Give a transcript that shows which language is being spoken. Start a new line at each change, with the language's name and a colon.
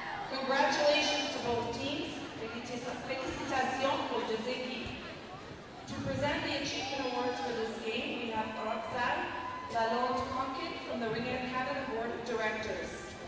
English: Congratulations to both teams.
French: Félicitations aux deux équipes.
English: To present the achievement awards for this game, we have Roxanne Lalonde-Conkin from the Ring Air Canada Board of Directors.